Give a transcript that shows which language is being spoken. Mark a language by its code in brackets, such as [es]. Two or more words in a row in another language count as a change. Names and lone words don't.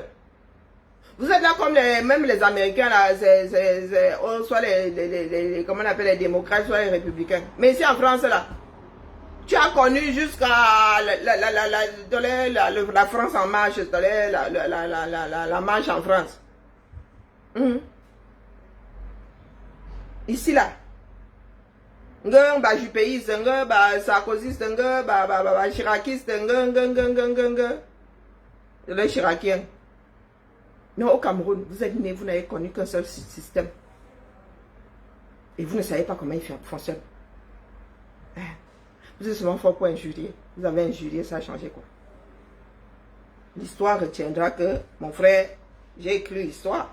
[fr] Vous êtes là comme même les Américains, là, soit comment on appelle les démocrates, soit les républicains. Mais ici en France, là, tu as connu jusqu'à la France en marche, la marche en France. Ici, là. Nga jupéiste, nga sarkozyste, nga chiraciste, nga le chiracien. Non, au Cameroun, vous êtes nés, vous n'avez connu qu'un seul système. Et vous ne savez pas comment il fonctionne. Vous êtes souvent fort pour injurier. Vous avez injurié, ça a changé quoi? L'histoire retiendra que, mon frère, j'ai écrit l'histoire.